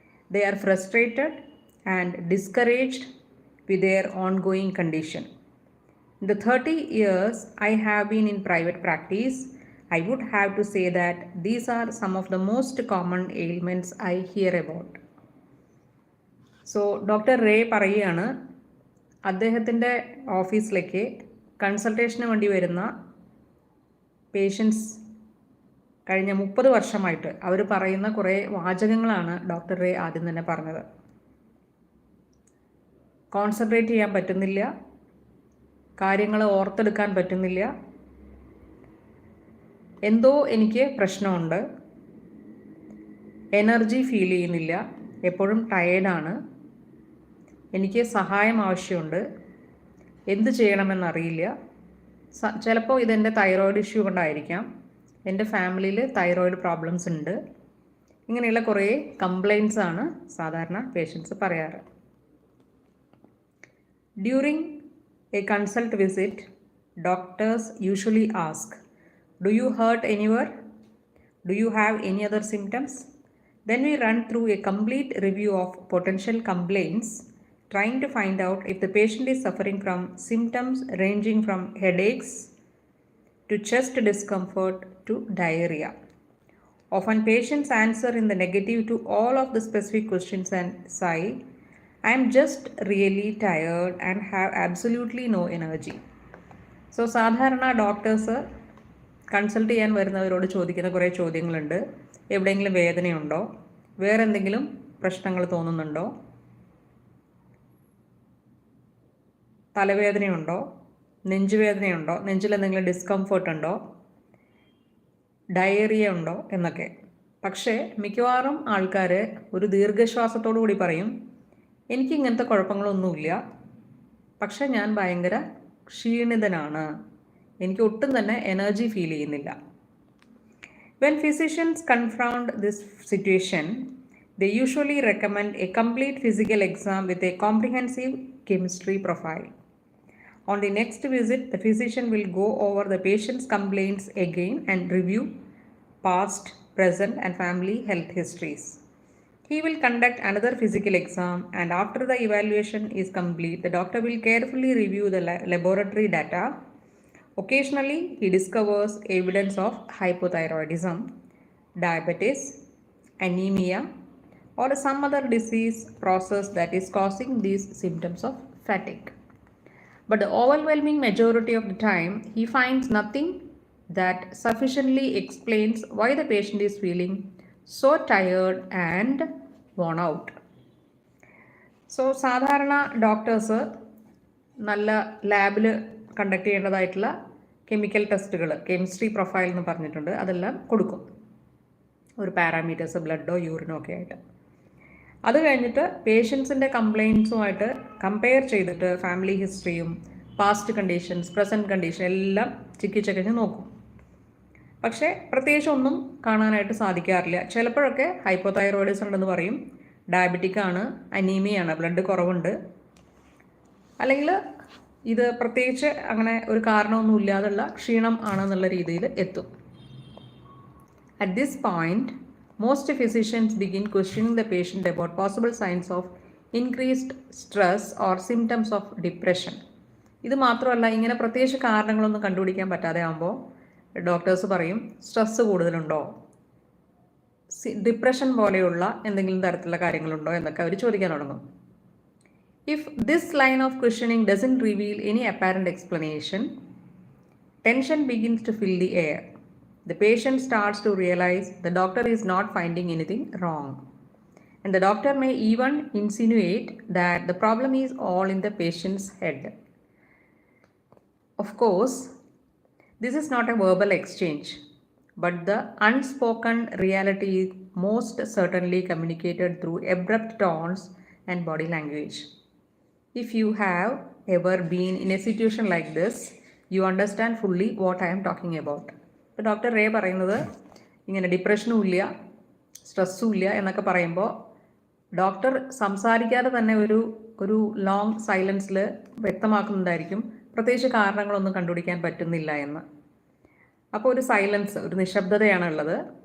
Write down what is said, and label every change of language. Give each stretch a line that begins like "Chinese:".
English: They are frustrated and discouraged with their ongoing condition. In the 30 years I have been in private practice, I would have to say that these are some of the most common ailments I hear about.
Malayalam: So doctor ray പറയുകയാണ് അദ്ദേഹത്തിൻ്റെ ഓഫീസിലേക്ക് കൺസൾട്ടേഷന് വേണ്ടി വരുന്ന patients കഴിഞ്ഞ 30 വർഷമായിട്ട് അവർ പറയുന്ന കുറേ വാചകങ്ങളാണ് doctor ray ആദ്യം തന്നെ പറഞ്ഞത്. കോൺസെൻട്രേറ്റ് ചെയ്യാൻ പറ്റുന്നില്ല, കാര്യങ്ങൾ ഓർത്തെടുക്കാൻ പറ്റുന്നില്ല, എന്തോ എനിക്ക് പ്രശ്നമുണ്ട്, എനർജി ഫീൽ ചെയ്യുന്നില്ല, എപ്പോഴും ടയേർഡാണ്, എനിക്ക് സഹായം ആവശ്യമുണ്ട്, എന്ത് ചെയ്യണമെന്നറിയില്ല, ചിലപ്പോൾ ഇതെൻ്റെ തൈറോയിഡ് ഇഷ്യൂ കൊണ്ടായിരിക്കാം, എൻ്റെ ഫാമിലിയിൽ തൈറോയിഡ് പ്രോബ്ലംസ് ഉണ്ട്, ഇങ്ങനെയുള്ള കുറേ കംപ്ലയിൻസ് ആണ് സാധാരണ പേഷ്യൻസ് പറയാറ്.
English: During a consult visit, doctors usually ask, do you hurt anywhere? Do you have any other symptoms? Then we run through a complete review of potential complaints, trying to find out if the patient is suffering from symptoms ranging from headaches to chest discomfort to diarrhea. Often patients answer in the negative to all of the specific questions and say, I am just really tired and have absolutely no energy.
Malayalam: So സാധാരണ doctors consult ചെയ്യാൻ വരുന്നവരോട് ചോദിക്കുന്ന കുറേ ചോദ്യങ്ങളുണ്ട്. എവിടെയെങ്കിലും വേദനയുണ്ടോ, വേറെ എന്തെങ്കിലും പ്രശ്നങ്ങൾ തോന്നുന്നുണ്ടോ, തലവേദനയുണ്ടോ, നെഞ്ചുവേദനയുണ്ടോ, നെഞ്ചിൽ എന്തെങ്കിലും ഡിസ്കംഫർട്ട് ഉണ്ടോ, ഡയറിയ ഉണ്ടോ എന്നൊക്കെ. പക്ഷേ മിക്കവാറും ആൾക്കാർ ഒരു ദീർഘശ്വാസത്തോടു കൂടി പറയും, എനിക്ക് ഇങ്ങനത്തെ കുഴപ്പങ്ങളൊന്നുമില്ല, പക്ഷേ ഞാൻ ഭയങ്കര ക്ഷീണിതനാണ്, എനിക്ക് ഒട്ടും തന്നെ എനർജി ഫീൽ ചെയ്യുന്നില്ല.
English: When physicians confront this situation, they usually recommend a complete physical exam with a comprehensive chemistry profile. On the next visit, the physician will go over the patient's complaints again and review past, present, and family health histories. He will conduct another physical exam, and after the evaluation is complete, the doctor will carefully review the laboratory data. Occasionally, he discovers evidence of hypothyroidism, diabetes, anemia, or some other disease process that is causing these symptoms of fatigue. But the overwhelming majority of the time, he finds nothing that sufficiently explains why the patient is feeling so tired and worn out.
Malayalam: So, സാധാരണ doctors നല്ല ലാബിൽ conduct ചെയ്യേണ്ടതായിട്ടുള്ള chemical ടെസ്റ്റുകൾ, chemistry profile എന്ന് പറഞ്ഞിട്ടുണ്ട്, അതെല്ലാം കൊടുക്കും, ഒരു parameters ബ്ലഡോ യൂറിനോ ഒക്കെ ആയിട്ട്. അത് കഴിഞ്ഞിട്ട് പേഷ്യൻസിൻ്റെ കംപ്ലയിൻസുമായിട്ട് കമ്പയർ ചെയ്തിട്ട് ഫാമിലി ഹിസ്റ്ററിയും പാസ്റ്റ് കണ്ടീഷൻസ്, പ്രസൻറ്റ് കണ്ടീഷൻ എല്ലാം ചിക്കിച്ചക്കഞ്ഞ് നോക്കും. പക്ഷേ പ്രത്യേകിച്ച് ഒന്നും കാണാനായിട്ട് സാധിക്കാറില്ല. ചിലപ്പോഴൊക്കെ ഹൈപ്പോതൈറോയിഡിസം ഉണ്ടെന്ന് പറയും, ഡയബറ്റിക്കാണ്, അനീമിയാണ്, ബ്ലഡ് കുറവുണ്ട്, അല്ലെങ്കിൽ ഇത് പ്രത്യേകിച്ച് അങ്ങനെ ഒരു കാരണമൊന്നും ഇല്ലാതുള്ള ക്ഷീണം ആണെന്നുള്ള രീതിയിൽ എത്തും.
English: At this point, most physicians begin questioning the patient about possible signs of increased stress or symptoms of depression.
Malayalam: ഇത് മാത്രമല്ല, ഇങ്ങനെ പ്രത്യേകിച്ച് കാരണങ്ങളൊന്നും കണ്ടുപിടിക്കാൻ പറ്റാതെ ആകുമ്പോൾ ഡോക്ടേഴ്സ് പറയും സ്ട്രെസ്സ് കൂടുതലുണ്ടോ, ഡിപ്രഷൻ പോലെയുള്ള എന്തെങ്കിലും തരത്തിലുള്ള കാര്യങ്ങളുണ്ടോ എന്നൊക്കെ അവർ ചോദിക്കാൻ തുടങ്ങും.
English: If this line of questioning doesn't reveal any apparent explanation, tension begins to fill the air. The patient starts to realize the doctor is not finding anything wrong. And the doctor may even insinuate that the problem is all in the patient's head. Of course, this is not a verbal exchange, but the unspoken reality is most certainly communicated through abrupt tones and body language. If you have ever been in a situation like this, you understand fully what I am talking about.
Malayalam: ഇപ്പോൾ doctor ray പറയുന്നത് ഇങ്ങനെ ഡിപ്രഷനും ഇല്ല സ്ട്രെസ്സും ഇല്ല എന്നൊക്കെ പറയുമ്പോൾ doctor സംസാരിക്കാതെ തന്നെ ഒരു ലോങ് സൈലൻസിൽ വ്യക്തമാക്കുന്നുണ്ടായിരിക്കും പ്രത്യേകിച്ച് കാരണങ്ങളൊന്നും കണ്ടുപിടിക്കാൻ പറ്റുന്നില്ല എന്ന്. അപ്പോൾ ഒരു സൈലൻസ്, ഒരു നിശബ്ദതയാണ് ഉള്ളത്.